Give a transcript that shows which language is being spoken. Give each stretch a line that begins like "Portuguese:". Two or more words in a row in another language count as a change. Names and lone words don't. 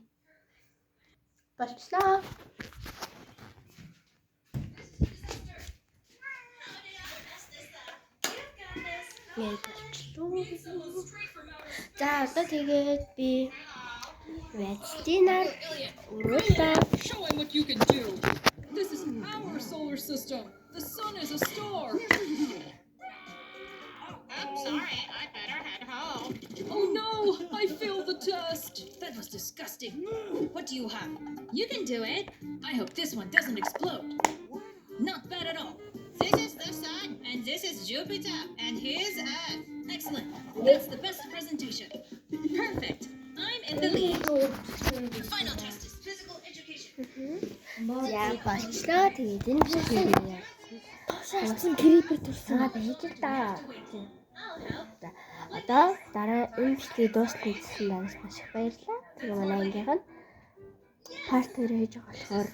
Mongolian: Болчлоо. За одоо тэгээд би Вэцлинаар уруулаа.
English: Show him what you can do. This is our solar system. The sun is a star. I'm sorry, I'd better head home. Oh no, I failed the test. That was disgusting. What do you have? You can do it. I hope this one doesn't explode. Not bad at all. This is the sun, and this is Jupiter, and here's Earth. Excellent. That's the best presentation. Perfect. I'm in the lead. The final test is physical education.
Mongolian: За болчлоо. Тэгээд энэ бүхэн хоосон крипер турсан байж та. За одоо дараа энэ бичлэгийг дуусгах гэсэн дараас маш их баярлалаа. Тэгээ манай ангийнх нь парт 2 хийж байгаа болохоор